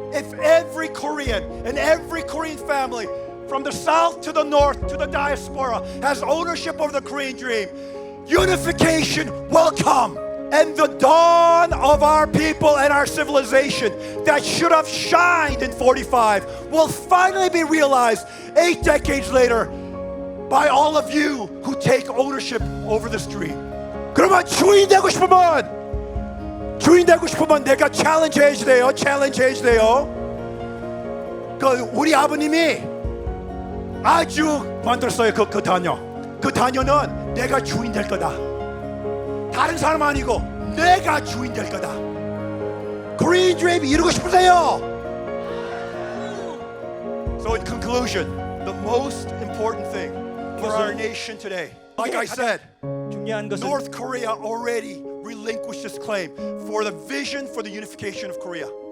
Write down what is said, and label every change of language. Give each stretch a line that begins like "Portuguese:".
English: If every Korean and every Korean family, from the South to the North to the diaspora, has ownership over the Korean dream, unification will come. And the dawn of our people and our civilization that should have shined in 45 will finally be realized 8 decades later by all of you who take ownership over this dream.
Korean: 그러면 주인 되고 싶으면 내가 챌린지 해야 돼요. 우리 아버님이 아주 만들었어요. 그 단어. 그 단어는 내가 주인 될 거다. 다른 사람 아니고 내가 주인 될 거다. Korean dream 이루고 싶으세요?
English: So in conclusion, the most important thing for our nation today, like I said, North Korea already relinquished its claim for the vision for the unification of Korea.